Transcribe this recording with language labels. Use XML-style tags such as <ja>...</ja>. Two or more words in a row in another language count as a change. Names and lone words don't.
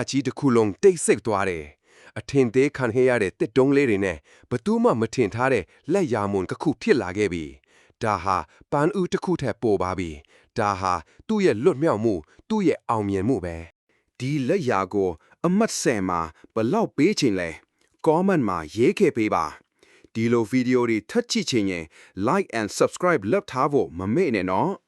<my>ကြီးတစ်ခုလုံးတိတ်ဆိတ်သွားတယ်အထင်သေးခံခဲ့ရတဲ့တစ်တုံးလေးတွေနဲ့ဘသူမှမထင်ထားတဲ့လက်ရာမွန်တစ်ခုဖြစ်လာခဲ့ပြီဒါဟာပန်းဦးတစ်ခုထက်ပိုပါပြီဒါဟာသူ့ရဲ့လွတ်မြောက်မှုသူ့ရဲ့အောင်မြင်မှုပဲဒီလက်ရာကိုအမတ်ဆယ်မှာဘလောက်ပေးချင်လဲ comment မှာရေးခဲ့ပေးပါဒီလိုဗီဒီယိုတွေထပ်ကြည့်ချင်ရင်</my> <en>like and subscribe</en> <my>လုပ်ထားဖို့မမေ့နဲ့နော်</my>